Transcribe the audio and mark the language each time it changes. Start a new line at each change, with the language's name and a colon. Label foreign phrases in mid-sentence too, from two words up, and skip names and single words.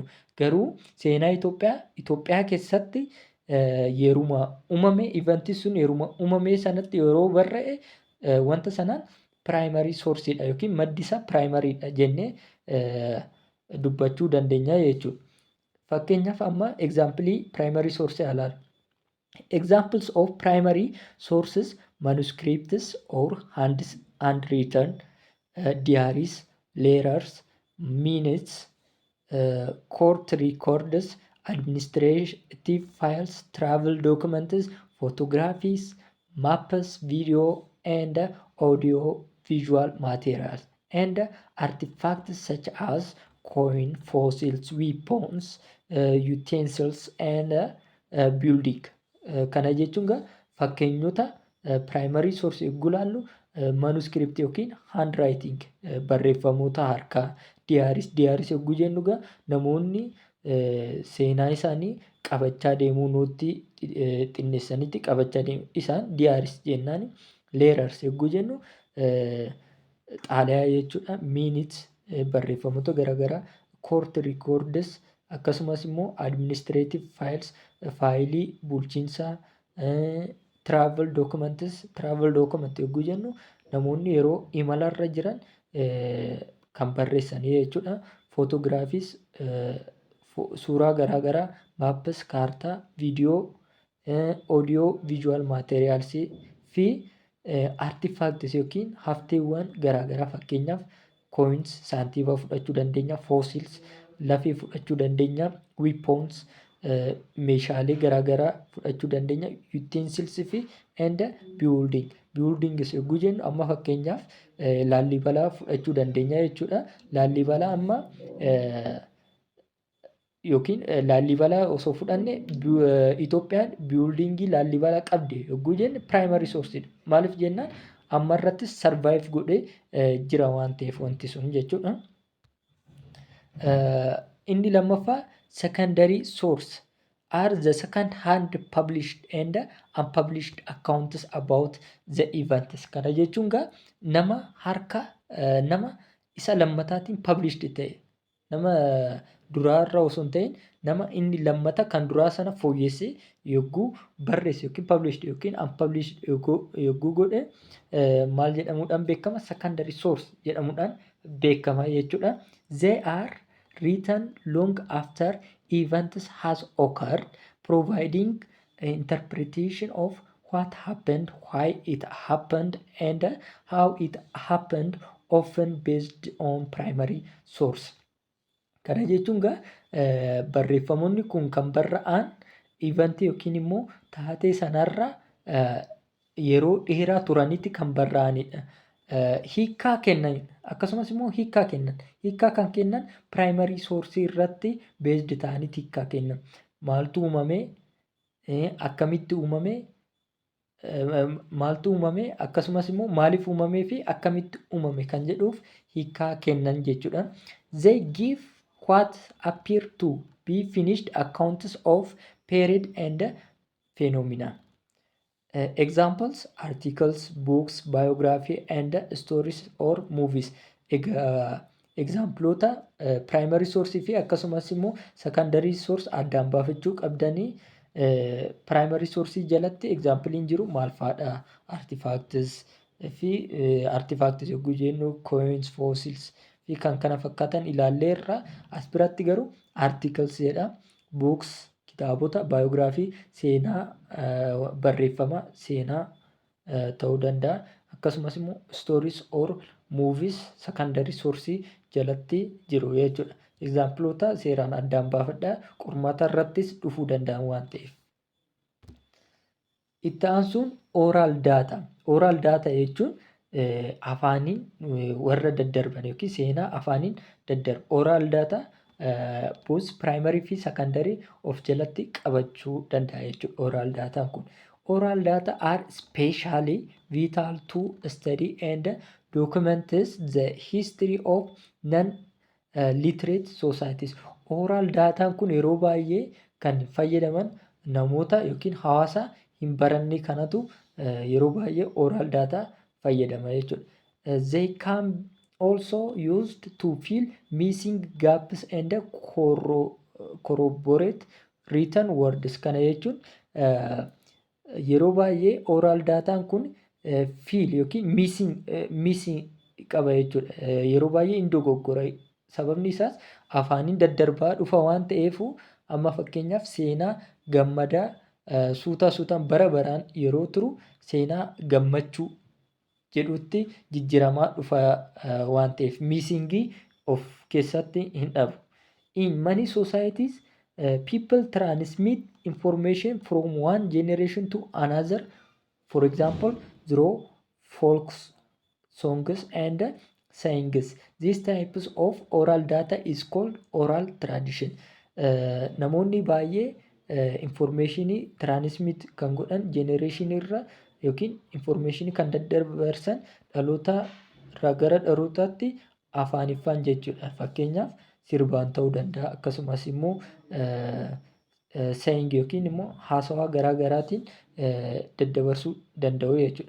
Oromo: Garuu seenaa Itoophiyaa keessatti yeruma uumame eventii sun yeruma uumame sanatti yeroo barre'e wanta sanaan
English: primary sourceedha
Oromo: yookiin maddi isaa primaryidha jennee dubbachuu dandeenya jechuudha. Fakkeenyaaf amma
English: example primary source
Oromo: ilaalu.
English: Examples of primary sources manuscripts or handwritten diaries, letters, minutes, court records, administrative files, travel documents, photographies, maps, video and audio visual materials and artifacts such as coin, fossils, weapons, utensils and building.
Oromo: Kana jechuun fakkeenyota
English: primary source
Oromo: yogguu ilaallu manuscript yookiin handwriting barreeffamoota harkaa diaaris yogguu jennu namoonni seenaa isaanii qabachaa deemuu nootti xinneessanitti qabachaa deemu isaan diaaris jennaan. Letters yogguu jennu xaalayaa jechuudha. Minutes barreeffamoota garaagaraa,
English: court records
Oromo: akkasumas immoo
English: administrative files
Oromo: faayilii bulchiinsaa,
English: travel document
Oromo: yogguu jennu namoonni yeroo imalarra jiran kan barreessanii jechuudha. Photographies suuraa garaagaraa, maps kaartaa, viidiyoo,
English: audio visual materials
Oromo: fi artifacts yookiin hafteewwan garaagaraa fakkeenyaaf coins saantiima fudhachuu dandeenya, fossils lafee fudhachuu dandeenya, weapons meeshaalee garaagaraa fudhachuu dandeenya, utensils fi
English: and buildings
Oromo: yogguu jennu amma fakkeenyaaf laallibalaa fudhachuu dandeenya jechuudha. Laallibalaa amma yookiin laallibalaa osoo fudhanne Itoophiyaan biildingii laallibalaa qabdi yogguu jenne
English: primary sourceidha.
Oromo: Maaliif jennaan amma irrattis survive godhee jira waan ta'eef wanti sun jechuudha. Inni lammaffaa
English: secondary source are the second hand published and unpublished accounts about the events.
Oromo: Kana jechuun gaa nama harka nama isa lammataatiin published ta'e nama duraarra osoo hin ta'in nama inni lammata kan duraa sana fooyyessee yogguu barreesse yookiin published yookiin unpublished yogguu godhe maal jedhamuudhaan beekama?
English: Secondary source
Oromo: jedhamuudhaan beekama jechuudha.
English: They are written long after events has occurred, providing interpretation of what happened, why it happened, and how it happened, often based on primary source.
Oromo: Kana jechuun gaa barreeffamoonni kun kan barra'an eventii yookiin immoo taatee sanarra yeroo dheeraa turanitti kan barra'anidha. Hiikkaa kennan akkasumas immoo hiikkaa kan kennan
English: primary source
Oromo: irratti based ta'anii hiikkaa kennan. Maaltu uumame, akkamitti uumame, maaltu uumame akkasumas immoo maaliif uumamee fi akkamitti uumame kan jedhuuf hiikkaa kennan jechuudha.
English: They give what appear to be finished accounts of period and phenomena. Examples articles, books, biography and stories or movies.
Oromo: Exampleota
English: primary source
Oromo: fi akkasumas immoo
English: secondary source
Oromo: addaan baafachuu qabdanii
English: primary source
Oromo: jalatti examplein jiru maal fa'aadha? Artifacts fi artifacts yogguu jennu coins, fossils fi kan kana fakkaatan ilaalleerra. As biratti garuu articles jedha. Books kitaabota, biography seenaa barreeffama seenaa ta'uu danda'a. Akkasumas immoo
English: stories or movies secondary source
Oromo: jalatti jiru jechuudha. Exampleota seeraan addaan baafadhaa. Qormaata irrattis dhufuu danda'an waan ta'eef. Itti aansuun
English: oral data. Oral data
Oromo: jechuun afaaniin warra daddarban yookiin seenaa afaaniin daddarbu.
English: Oral data both primary
Oromo: fi secondary of jalatti qabachuu danda'a jechuudha.
English: Oral data
Oromo: kun.
English: Oral data are especially vital to study and documents the history of non-literate societies. Oral data
Oromo: kun yeroo baay'ee kan fayyadaman namoota yookiin hawaasa hin baranne kanatu yeroo baay'ee
English: oral data
Oromo: fayyadama jechuudha.
English: They can also used to fill missing gaps and corroborate written words.
Oromo: Kana jechuun yeroo baay'ee
English: oral dataan
Oromo: kun fill yookiin missing qaba jechuudha. Yeroo baay'ee hin dogoggora. Sababni isaas afaaniin daddarbaa dhufa waan ta'eef amma fakkeenyaaf seenaa gammadaa suutaan bara baraan yeroo turu seenaa gammachuu jedhutti jijjiramaa dhufa waan ta'eef missingii of keessatti hin dhabu.
English: In many societies people transmit information from one generation to another. For example, through folk songs and sayings. These types of oral data is called oral tradition.
Oromo: Namoonni baay'ee
English: informationii transmit
Oromo: kan godhan generation irra yookiin informationii kan daddabarsan dhaloota irraa gara dhalootaatti afaaniffaan jechuudha. Fakkeenyaaf sirbaan ta'uu danda'a. Akkasumas immoo saying yookiin immoo haasawaa garaa garaatiin daddabarsuu danda'u jechuudha.